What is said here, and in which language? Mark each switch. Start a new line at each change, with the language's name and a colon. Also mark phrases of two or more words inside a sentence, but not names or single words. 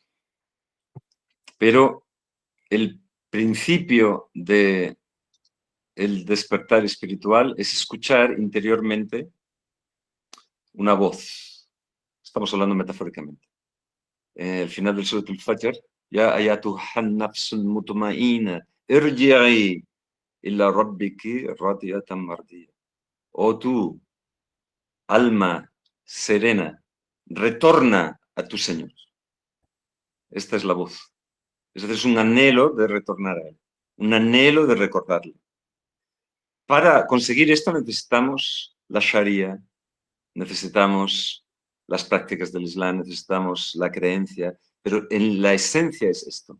Spanish: Pero el principio del despertar espiritual es escuchar interiormente una voz. Estamos hablando metafóricamente. El final del
Arabic: Surat al-Fajr, يا أيتها النفس المطمئنة ارجعي إلى ربك راضية مرضية.
Spanish: Oh tú, alma serena, retorna a tu Señor. Esta es la voz. Es decir, es un anhelo de retornar a Él, un anhelo de recordarle. Para conseguir esto necesitamos la Sharia, necesitamos las prácticas del Islam, necesitamos la creencia, pero en la esencia es esto.